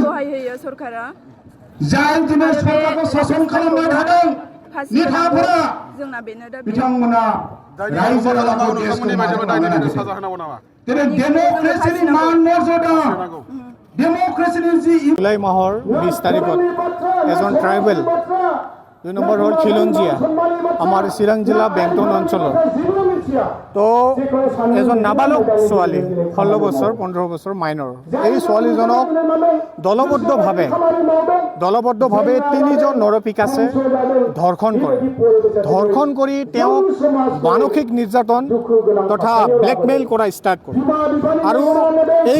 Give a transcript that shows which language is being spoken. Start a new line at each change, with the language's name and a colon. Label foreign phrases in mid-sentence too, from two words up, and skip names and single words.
Bodo: जाय दिनै सरकारखौ सासन खालामबाय थादों नेताफोरा बिथांमोना रायजो राजाखौ देशखौ मावलांनो नागिरदों दिनै डेम'क्रेसिनि मान मर्यादा डेम'क्रेसिनि जि
Assamese: जुलाई माहर 20 तारिखत एজন ট্রাইবেল 2 নম্বৰ হ'ল খিলঞ্জীয়া আমাৰ চিৰাং জিলা বেংটন অঞ্চলৰ তো এজন নাবালক ছোৱালী 16 বছৰ 15 বছৰ মাইনৰ এই ছোৱালীজনক দলবদ্ধভাৱে তিনিজন নৰপিকাছে ধৰ্ষণ কৰি তেওঁক মানসিক নিৰ্যাতন তথা ব্লেকমেইল কৰা ষ্টাৰ্ট কৰে আৰু এই